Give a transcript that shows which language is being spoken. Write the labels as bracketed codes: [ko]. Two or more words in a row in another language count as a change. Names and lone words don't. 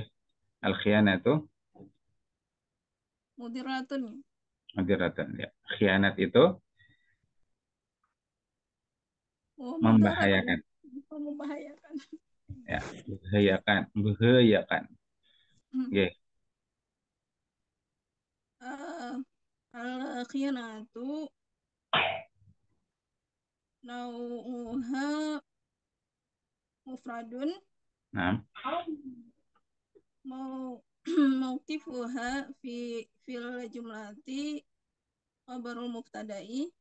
[ar] Al-khiyanatu Mudiratun. [id] mudiratan ya. Khianat itu Oh, mudarat ya. membahayakan. Membahayakan. Ya, membahayakan. Oke. [ar] الخيانة نوعها مفرد [id] Nah, [ar] مو موقعها في الجملة خبر المبتدأ